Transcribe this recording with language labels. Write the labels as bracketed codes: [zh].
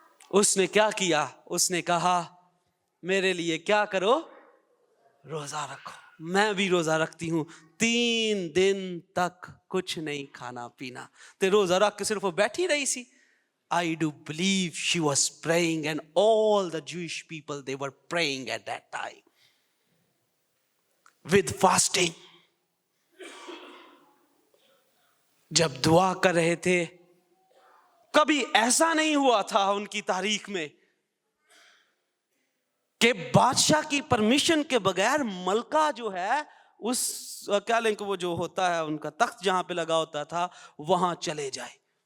[ur] اس نے کیا کیا؟ اس نے کہا میرے لیے کیا کرو؟ روزہ رکھو. میں بھی روزہ رکھتی ہوں. 3 دن تک کچھ نہیں کھانا پینا. تو روزہ رکھ کے صرف وہ بیٹھی رہی سی. [en] I do believe she was praying, and all the Jewish people, they were praying at that time with fasting. [ur] جب دعا کر رہے تھے، کبھی ایسا نہیں ہوا تھا ان کی تاریخ میں کہ بادشاہ کی پرمیشن کے بغیر ملکہ جو ہے اس کیا لیں کہ وہ جو ہوتا ہے ان کا تخت جہاں پہ لگا ہوتا تھا وہاں چلے جائے.